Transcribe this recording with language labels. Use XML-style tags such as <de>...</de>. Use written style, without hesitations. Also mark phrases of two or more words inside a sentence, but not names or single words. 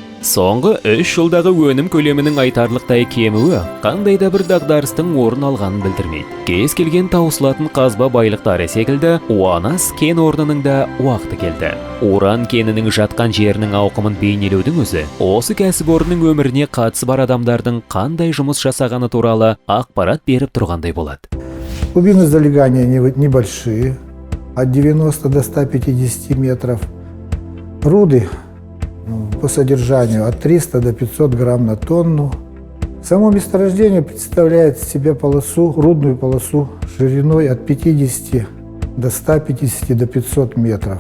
<kk>Соңғы 3 жылдағы өнім көлемінің айтарлықтай кемуі қандай да бір дағдарыстың орын алғанын білдірмейді. Кез келген таусылатын қазба байлықтары секілді, УАНАС кен орнының да уақыты келді. Уран кенінің жатқан жерінің ауқымын бейнелеудің өзі, осы кәсіпорынның өміріне қатысы бар адамдардың қандай жұмыс жасағаны туралы ақпарат беріп тұрғандай болады.</kk> <ru>Глубины залегания небольшие, от 90 до 150 метров. Руды по содержанию от 300 до 500 грамм на тонну. Само месторождение представляет из себя рудную полосу шириной от 50 до 150 до 500 метров.</ru>